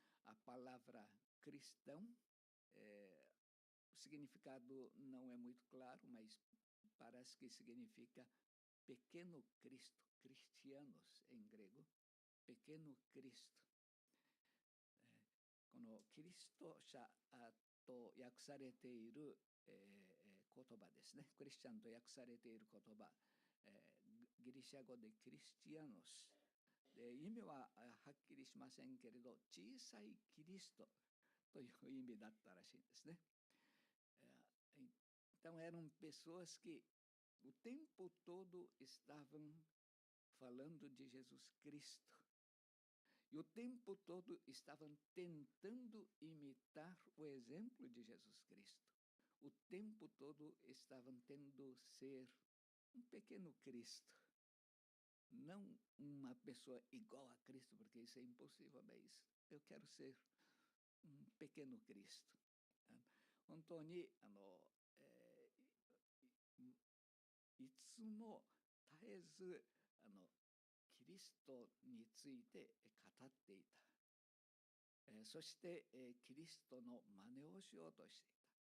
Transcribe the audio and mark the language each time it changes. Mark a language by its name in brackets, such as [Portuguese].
[Portuguese] A palavra cristão, o significado não é muito claro, mas parece que significa pequeno Cristo, cristianos em grego, pequeno Cristo. [Japanese] このキリスト者と訳されている、言葉ですね。クリスチャンと訳されている言葉、ギリシャ語でクリスチアノス。で、意味ははっきりしませんけれど、小さいキリストという意味だったらしいんですね。 [Portuguese] Então eram pessoas que o tempo todo estavam falando de Jesus Cristo. E o tempo todo estavam tentando imitar o exemplo de Jesus Cristo. O tempo todo estavam tendo ser pequeno Cristo. Não uma pessoa igual a Cristo, porque isso é impossível, mas eu quero ser pequeno Cristo. [Japanese] 本当にいつも絶えずキリストについて語っていた。そしてキリストの真似をしようとしていた。